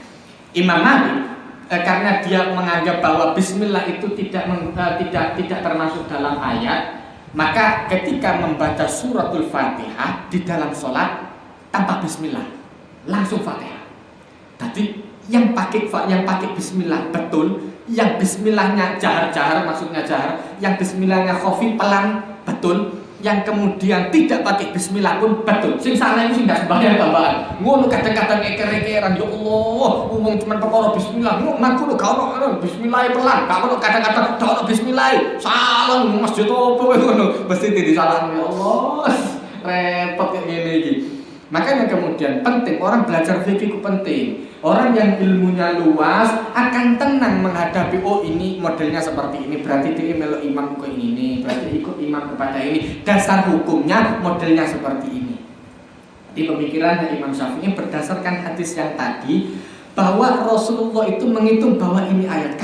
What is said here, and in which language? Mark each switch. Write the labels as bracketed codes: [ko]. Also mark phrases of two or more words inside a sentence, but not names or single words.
[id] Imam Malik karena dia menganggap bahwa bismillah itu tidak termasuk dalam ayat, maka ketika membaca suratul Fatihah di dalam sholat tanpa bismillah, langsung Fatihah. Jadi yang pakai bismillah betul, yang bismillahnya jahar maksudnya jahar, yang bismillahnya khafi pelan betul, yang kemudian tidak pakai bismillah pun betul. [jv] Sing salah itu sing ndak sembahyang tambahan. Ngono kadang-kadang eker-ekeran [ar] يا الله, [jv] ngomong cuma perkara bismillah. Ngono gak ono bismillah pelan, gak ono kadang-kadang gak ono bismillah. Salah masjid opo ngono. Mesti disalahno [ar] يا الله. [jv] Repot kayak ngene iki. [id] Makanya kemudian penting orang belajar fikih itu penting. Orang yang ilmunya luas akan tenang menghadapi, oh ini modelnya seperti ini, berarti dia melok imam ke ini, berarti ikut imam kepada ini. Dasar hukumnya modelnya seperti ini. Di pemikiran Imam Syafi'i berdasarkan hadis yang tadi, bahwa Rasulullah itu menghitung bahwa ini ayat.